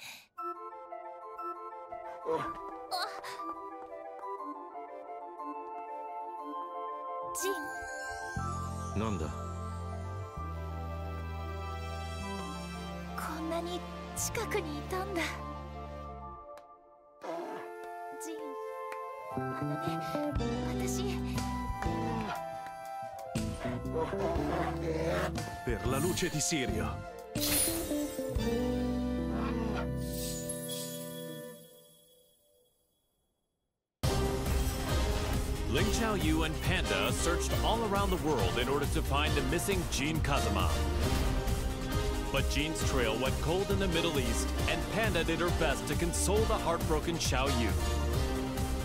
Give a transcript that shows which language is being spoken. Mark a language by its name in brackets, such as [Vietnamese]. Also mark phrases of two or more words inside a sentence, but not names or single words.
[Japanese] ジン。なんだ。こんなに近くにいたんだ。ジン、私。 [Italian] Per la luce di Sirio. [English] Ling Xiaoyu and Panda searched all around the world in order to find the missing Jin Kazama. But Jin's trail went cold in the Middle East, and Panda did her best to console the heartbroken Xiaoyu.